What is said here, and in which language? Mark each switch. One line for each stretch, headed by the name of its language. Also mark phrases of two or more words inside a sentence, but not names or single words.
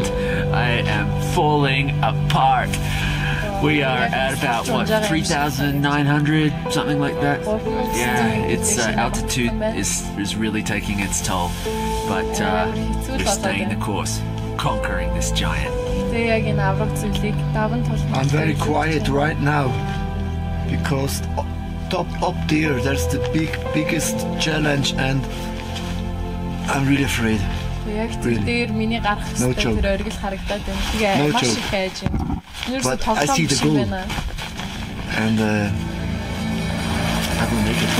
English: I am falling apart. We are at about what 3,900, something like that. Yeah, it's altitude is really taking its toll, but we're staying the course, conquering this giant.
Mongolian: Тэгээд яг энэ авраг зүйлийг даван тулах.
English: I'm very quiet right now because up there there's the biggest challenge and I'm really afraid.
Mongolian: Яг тэр миний гарах
English: No
Mongolian: хэсэг
English: joke.
Mongolian: тэр оргил харагдаад байна. Тэгээ
English: No
Mongolian: маш
English: joke.
Mongolian: их хайж байна.
English: But I see the goal. And I will make it.